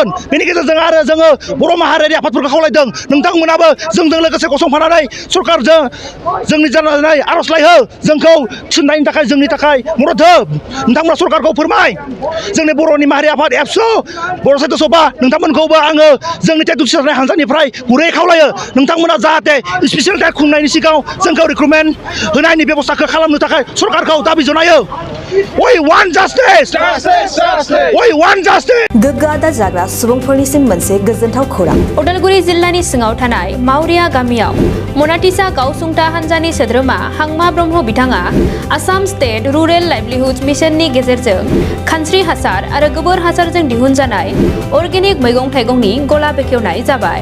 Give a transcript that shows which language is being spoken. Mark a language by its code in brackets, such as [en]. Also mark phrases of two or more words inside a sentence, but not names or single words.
[brx] बेनि गेजेरजों आरो जोङो बर' माहारियारि आफादफोरखौ खावलायदों नोंथांमोनाबो जोंजों लोगोसे गसंफानानै सरकारजों जोंनि जानानै आर'जलाइ हो जोंखौ थिसननायनि थाखाय जोंनि थाखाय मदद हो। नोंथांमोना सरकारखौ फोरमाय जोंनि बर'नि माहारि आफाद एबसु बर' साहित्य सभा नोंथांमोनखौबो आङो जोंनि टेट उथ्रिसारनाय हान्जानिफ्राय गुरै खावलायो नोंथांमोना जाहाथे [en] special TET [brx] खुंनायनि सिगाङाव जोंखौ रिक्रुटमेन्ट होनायनि बेब'स्थाखौ खालामनो थाखाय सरकारखौ दाबि जनायो। [en] We want justice. We want justice. [brx] गोग्गो आदार जाग्रा सुबुंफोरनिसिम मोनसे गोजोनथाव खौरां। उदालगुरि जिल्लानि सिङाव थानाय मावरिया गामियाव मनाटिसा गावसुंथा हान्जानि सोद्रोमा हांमा ब्रह्म बिथाङा आसाम स्टेट रुरेल लाइभलिहुड मिशननि गेजेरजों खानस्रि हासार आरो गोबोर हासारजों दिहुनजानाय अर्गेनिक मैगं थाइगंनि गला बेखेवनाय जाबाय।